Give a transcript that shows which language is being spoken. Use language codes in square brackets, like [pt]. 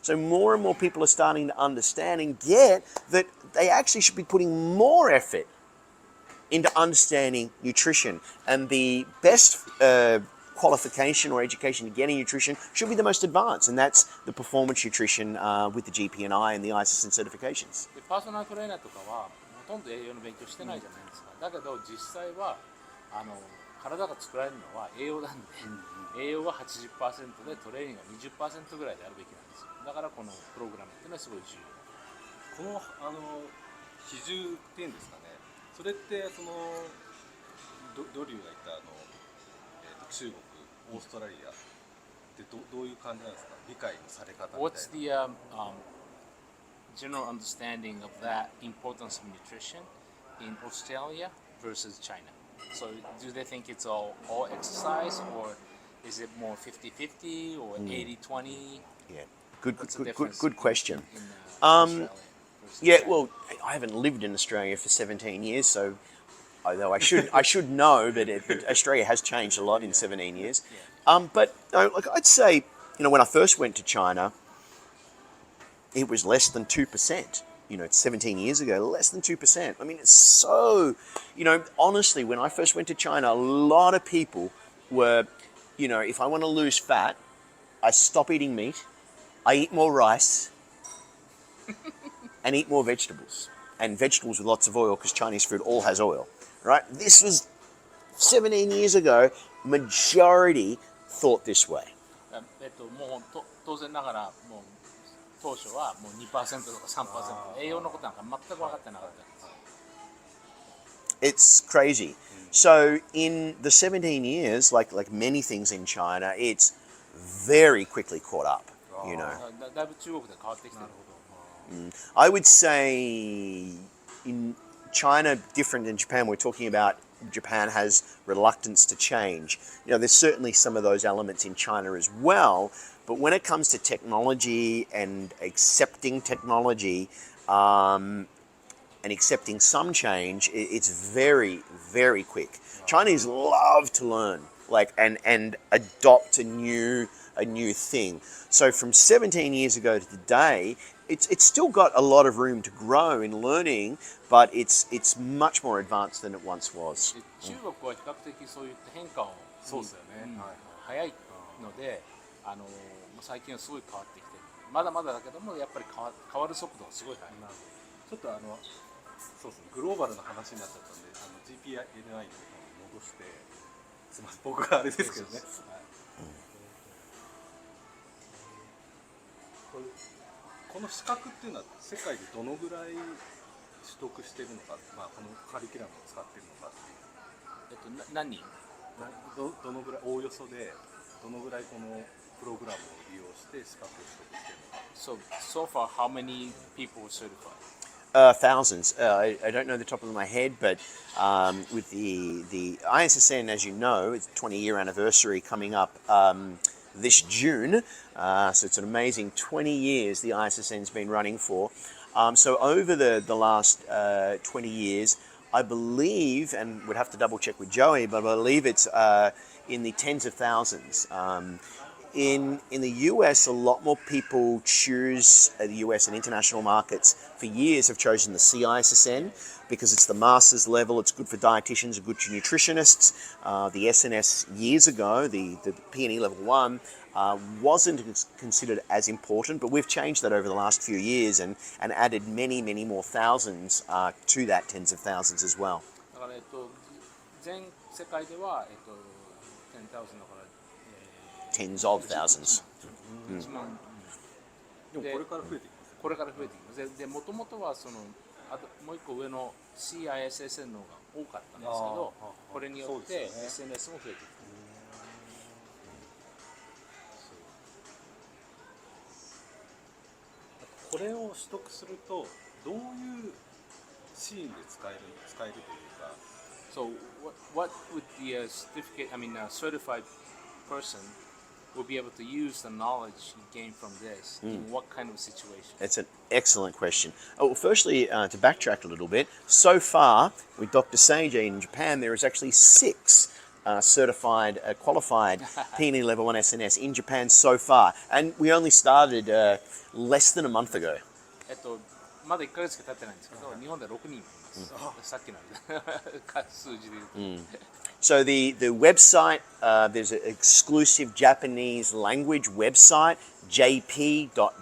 [en] So more and more people are starting to understand and get that they actually should be putting more effort into understanding nutrition. And the best qualification or education to get in nutrition should be the most advanced, and that's the performance nutrition with the GPNi and the ISSN certifications. [ja] でパーソナルトレーナーとかはほとんど栄養の勉強してないじゃないですか。だけど実際は体が作られるのは栄養なんで、栄養が 80% でトレーニングが 20% ぐらいであるべきなんですよ。だからこのプログラムっていうのはすごい重要。この比重っていうんですかね。それってそのドリューが言った中国、オーストラリアってどういう感じなんですか。理解のされ方みたいな。 [en] What's the general understanding of that importance of nutrition in Australia versus China? So do they think it's all exercise, or is it more 50-50 or 80-20? Yeah, good question. In Australia Yeah, China? well, I haven't lived in Australia for 17 years, so although I should know, but Australia has changed a lot in 17 years. But I'd say, when I first went to China, it was less than 2%. 17 years ago, less than 2%. I mean, it's so, honestly, when I first went to China, a lot of people were, if I want to lose fat, I stop eating meat, I eat more rice, and eat more vegetables. And vegetables with lots of oil, because Chinese food all has oil, right? This was 17 years ago, majority thought this way. [ja] もう当然ながらもう当初はもう 2% とか 3% 栄養のことなんか全く分かってなかったんです。 [en] It's crazy. So in the 17 years, like many things in China, it's very quickly caught up. [ja] だいぶ中国で変わってきてる。 [en] I would say in China, different than Japan, we're talking about Japan has reluctance to change. There's certainly some of those elements in China as well, but when it comes to technology and accepting technology and accepting some change, it's very, very quick. Chinese love to learn, and adopt a new thing. So from 17 years ago to today, it's still got a lot of room to grow in learning, but it's much more advanced than it once was. [ja] 中国は比較的そういった変化をそうですよね、早いので最近はすごい変わってきてる。まだまだだけどもやっぱり変わる速度がすごい速い。ちょっとそうですね、グローバルな話になっちゃったんでGPNi の方に戻してすみません、僕があれですけどね。この資格っていうのは世界でどのぐらい取得してるのか、このカリキュラムを使ってるのかっていう。何人？どのぐらいおおよそでどのぐらいこのプログラムを利用して資格を取得してるのか。 [en] So far, how many people certified? Thousands. I don't know the top of my head, but with the ISSN, as you know, it's 20-year anniversary coming up this June. So it's an amazing 20 years the ISSN's been running for. So over the last 20 years, I believe, and would have to double check with Joey, but I believe it's in the tens of thousands. In the US, a lot more people choose the US and international markets for years have chosen the CISSN because it's the master's level, it's good for dietitians, good for nutritionists. The SNS years ago, the PNE level 1, wasn't considered as important, but we've changed that over the last few years and added many, many more thousands to that tens of thousands as well. [ja] だから全世界では10,000だから。 [en] Tens of thousands. [ja] 1万。でもこれから増えていきます。これから増えていきます。で、もともとはあともう一個上の CISSN の方が多かったんですけど、これによって SNS も増えていく。これを取得するとどういうシーンで使えるというか。 [en] So what would the certificate? I mean, a certified person will be able to use the knowledge you gain from this in what kind of situation? That's an excellent question. Well, firstly, to backtrack a little bit, so far with Dr. Seiji in Japan, there is actually 6 certified, qualified PNE Level 1 SNS in Japan so far, and we only started less than a month ago. [ja] まだ1ヶ月しか経ってないんですけど、日本では6人います。さっきの数字で言うと。 [en] So the website, there's an exclusive Japanese language website, jp.gpni.fit.